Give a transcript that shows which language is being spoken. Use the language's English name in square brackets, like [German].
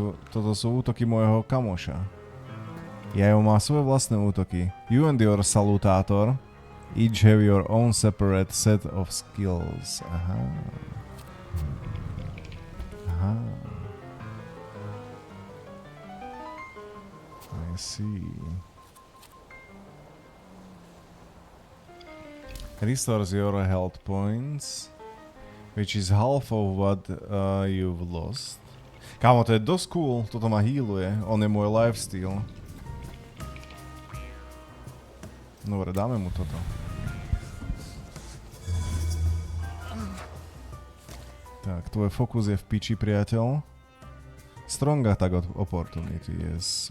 [Slovak] Toto sú útoky môjho kamoša. Ja má svoje vlastné útoky. [English] You and your salutator each have your own separate set of skills. Aha. I see. Restores your health points, which is half of what you've lost. [Slovak] Kámo, to je dosť cool, toto ma healuje, on je môj lifesteal. Dobre, dáme mu toto. Tak, tvoj fokus je v piči, priateľ. [English] Strong attack opportunity, yes.